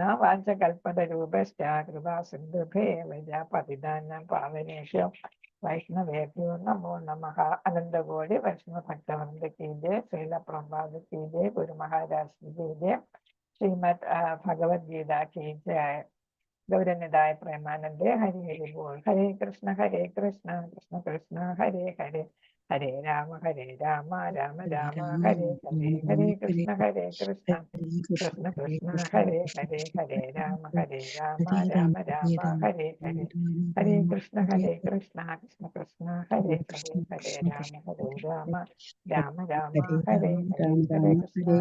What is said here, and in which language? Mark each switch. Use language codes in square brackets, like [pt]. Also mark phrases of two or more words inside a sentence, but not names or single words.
[sa] വാഞ്ചകൽപ്പത രൂപശ്ചാകൃപ സിന്ധുഭേ പതിതാനം പാവനേഷു വൈഷ്ണവേഭ്യോ നമോ നമഃ. അനന്തകോടി വൈഷ്ണവ ഭക്തവൃന്ദ കീ ജയ. ശ്രീല പ്രഭാത് കീ ജയ. ഗുരു മഹാരാജ് കീ ജയ. ശ്രീമദ് ഭഗവത്ഗീത കീ ജയ. ഗൗരനിതായ പ്രേമാനന്ദേ. ഹരി ഹരി ബോൾ. ഹരേ കൃഷ്ണ കൃഷ്ണ കൃഷ്ണ ഹരേ ഹരേ, ഹരേ രാമ രാമ രാമ ഹരേ ഹരേ. ഹരേ കൃഷ്ണ കൃഷ്ണ കൃഷ്ണ ഹരേ ഹരേ, ഹരേ രാമ രാമ രാമ ഹരേ ഹരേ. ഹരേ കൃഷ്ണ കൃഷ്ണ കൃഷ്ണ ഹരേ ഹരേ, ഹരേ രാമ രാമ രാമ ഹരേ ഹരേ.